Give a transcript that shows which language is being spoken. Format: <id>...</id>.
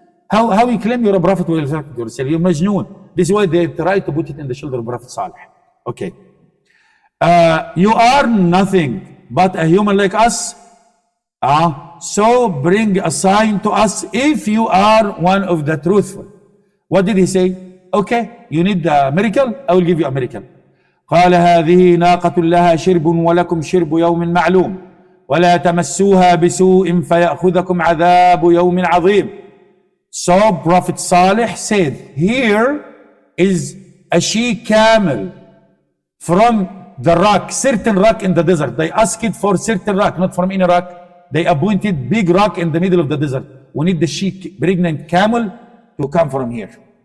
<en>How you claim you're a prophet while talking to yourself? You're majnoon. This is why they try to put it in the shoulder of Prophet Salih. Okay. You are nothing but a human like us. So bring a sign to us if you are one of the truthful. What did he say? Okay, you need a miracle? I will give you a miracle.</en> <ar>قال هذه ناقة لها شرب ولكم شرب يوم معلوم ولا تمسوها بسوء فيأخذكم عذاب يوم عظيم.</ar> <en>So Prophet Salih said, here is a she camel from the rock, certain rock in the desert. They asked it for certain rock, not from any rock. They appointed big rock in the middle of the desert. We need the she pregnant camel to come from here.</en>